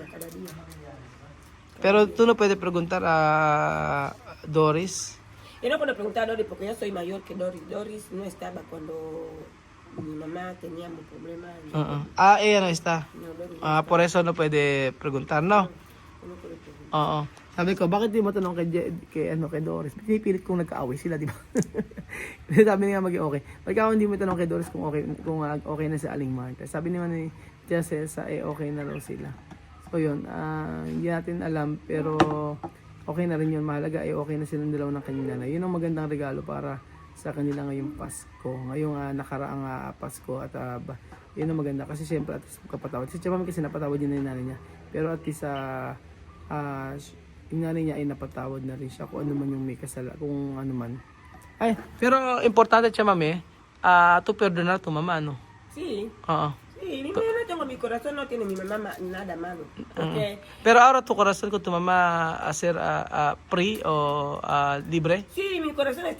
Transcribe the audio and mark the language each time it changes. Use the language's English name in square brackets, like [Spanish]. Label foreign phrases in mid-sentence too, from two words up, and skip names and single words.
[Spanish] Pero tú no puedes preguntar a Doris. Yo no puedo preguntar a Doris porque yo soy mayor que Doris. Doris no estaba cuando mi mamá teníamos problemas. Ella no está. No, Doris. Por eso no puede preguntar, no? No puedo preguntar. [Filipino] Oo. Sabi ko, bakit di mo tanong kay Doris? Pinipilit kong nagkaaway sila, di ba? Sabi niya maging okay. Pagka hindi mo tanong kay Doris kung okay na si Aling Marta. Sabi naman ni Tia Cesa, okay na raw sila. So yun, hindi natin alam, pero okay na rin yun. Mahalaga, okay na silang dalawa ng kanyang nanay. Yun ang magandang regalo para sa kanila ngayong Pasko. Ngayong nakaraang Pasko at yun ang maganda. Kasi siyempre at least kapatawad. Si Chamami kasi napatawad yun na yung nanay niya. Pero at least yung nanay niya ay napatawad na rin siya kung ano man yung may kasala, kung ano man. [Spanish] Pero importante Chamami, tu perdonar tu mamá, no? Sí. [Filipino] Oo. [Spanish] Sí, yo no tengo mi corazón no tiene mi mamá nada malo. Porque Pero ahora tu corazón con tu mamá hacer free o libre? sí, mi corazón está...